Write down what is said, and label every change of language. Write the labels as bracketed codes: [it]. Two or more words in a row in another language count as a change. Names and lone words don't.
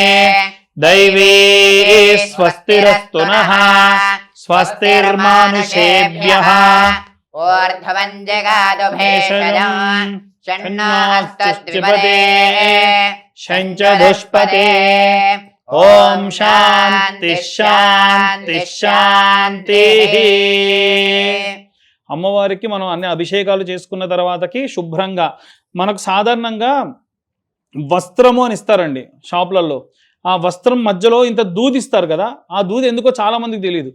[sa] दैवी स्वस्तिरस्तु नः स्वस्तिर्मानुषेभ्यः ऊर्ध्वं जगादु भेषजं षण्णास्तद्विपदे शञ्च दुष्पते ओम शांति शांति శాంతి. [te] అమ్మవారికి మనం అన్ని అభిషేకాలు చేసుకున్న తర్వాతకి శుభ్రంగా మనకు సాధారణంగా వస్త్రము అని ఇస్తారండి షాపులలో. ఆ వస్త్రం మధ్యలో ఇంత దూది ఇస్తారు కదా, ఆ దూది ఎందుకో చాలా మందికి తెలియదు.